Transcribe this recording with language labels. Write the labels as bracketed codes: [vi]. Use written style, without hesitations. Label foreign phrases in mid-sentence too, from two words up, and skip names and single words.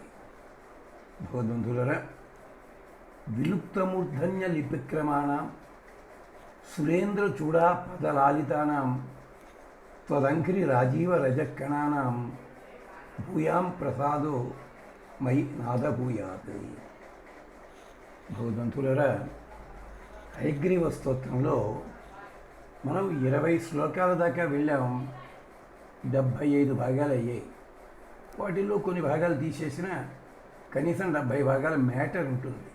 [sa] भगवद्बन्धुलर विलुप्तमूर्धन्य लिपिक्रमाणां सुरेन्द्रचूडा पदलालितानां त्वदङ्घ्रि राजीवरजकणानां भूयां प्रसादो मयि नादभूयात्। [te] భగవద్బంధులరా, హయగ్రీవ స్తోత్రంలో మనం 20 శ్లోకాల దాకా వెళ్ళాం. 75 భాగాలు అయ్యాయి. వాటిల్లో కొన్ని భాగాలు తీసేసిన కనీసం 70 భాగాల మ్యాటర్ ఉంటుంది.